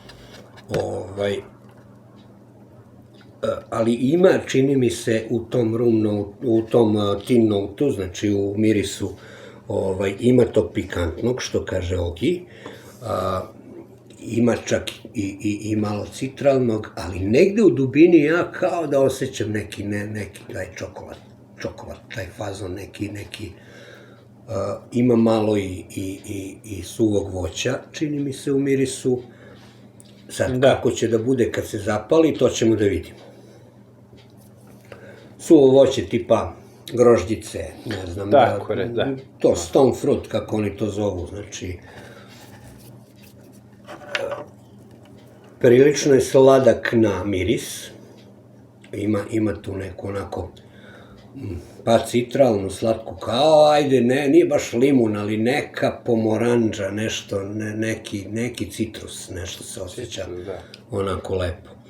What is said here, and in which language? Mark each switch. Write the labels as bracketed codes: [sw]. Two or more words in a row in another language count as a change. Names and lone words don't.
[sr] Ali ima, čini mi se, u tom tin notu, znači u mirisu, ima tog pikantnog, što kaže Ogi, ima čak i malo citralnog, ali negde u dubini ja kao da osjećam neki taj čokolad, taj fazon neki, ima malo i suvog voća, čini mi se, u mirisu. Sad, kako će da bude kad se zapali, to ćemo da vidimo. Suvo voće tipa grožđice, ne znam, [en] to stone fruit, [sr] kako oni to zovu, znači, prilično je sladak na miris, ima tu neku onako, pa citralnu, slatku, kao, ajde, nije baš limun, ali neka pomoranđa, nešto, neki citrus, nešto se osjeća onako lepo.